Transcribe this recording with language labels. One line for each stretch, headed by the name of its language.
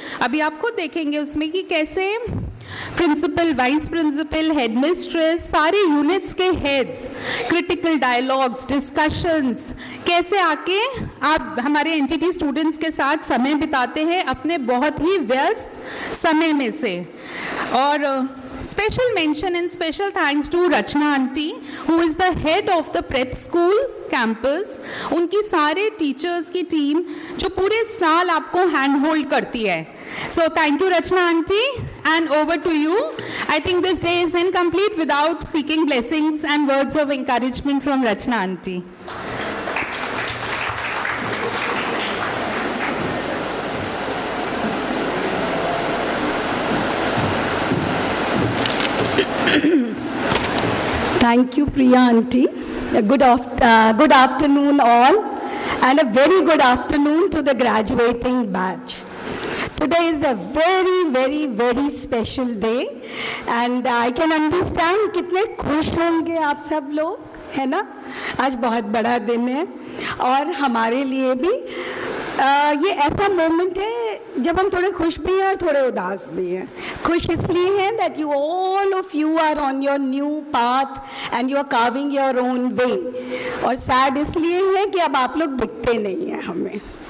Hindi: अभी आप खुद देखेंगे उसमें कि कैसे प्रिंसिपल, वाइस प्रिंसिपल, हेडमिस्ट्रेस, सारे यूनिट्स के हेड्स, क्रिटिकल डायलॉग्स, डिस्कशंस, कैसे आके आप हमारे एनटीटी स्टूडेंट्स के साथ समय बिताते हैं अपने बहुत ही व्यस्त समय में से।
English: और special mention and special thanks to Rachna aunty, who is the head of the prep school campus.
Hindi: उनकी सारे टीचर्स की टीम जो पूरे साल आपको हैंड होल्ड करती है।
English: So thank you Rachna aunty, and over to you. I think this day is incomplete without seeking blessings and words of encouragement from Rachna aunty. Thank you, Priya aunty. Good afternoon all, and a very good afternoon to the graduating batch. Today is a very, very, very special day, and I can understand
Hindi: कितने खुश होंगे आप सब लोग, है ना? आज बहुत बड़ा दिन है और हमारे लिए भी ये ऐसा मोमेंट है जब हम थोड़े खुश भी हैं और थोड़े उदास भी हैं। खुश इसलिए हैं
English: that you all of you are on your new path and you are carving your own way, और sad
Hindi: इसलिए है कि अब आप लोग दिखते नहीं हैं हमें।